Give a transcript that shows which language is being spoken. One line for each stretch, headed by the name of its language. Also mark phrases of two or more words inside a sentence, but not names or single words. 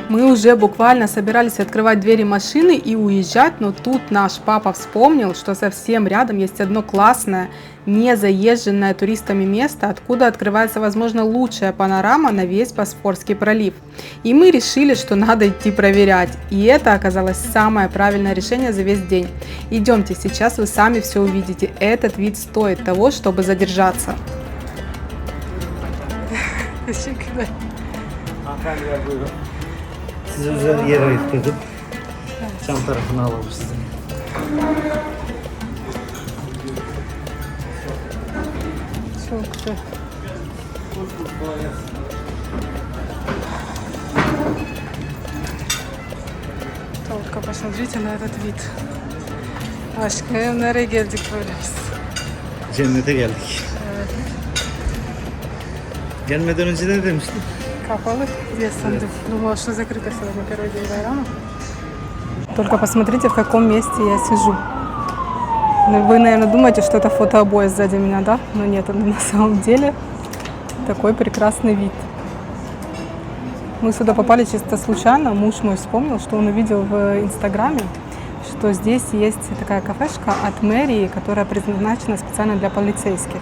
Russian: Мы уже буквально собирались открывать двери машины и уезжать, но тут наш папа вспомнил, что совсем рядом есть одно классное, не заезженное туристами место, откуда открывается, возможно, лучшая панорама на весь Босфорский пролив. И мы решили, что надо идти проверять. И это оказалось самое правильное решение за весь день. Идемте, сейчас вы сами все увидите. Этот вид стоит того, чтобы задержаться.
Turkish: Teşekkürler. Hanımefendiler buyurun. Size özel yer ayırttırdım. Cam tarafını alalım size. Çok güzel. Только посмотрите на этот вид. Aşkım nereye geldik böyle biz? Cennete geldik. Gelmeden önce ne demiştin? Kapalı.
Russian: Я сандык. Думала, что закрыто сегодня первый день Байрама. Только посмотрите, в каком месте я сижу. Вы, наверное, думаете, что это фотообои сзади меня, да? Но нет, это на самом деле такой прекрасный вид. Мы сюда попали чисто случайно. Муж мой вспомнил, что он увидел в Инстаграме, что здесь есть такая кафешка от мэрии, которая предназначена специально для полицейских.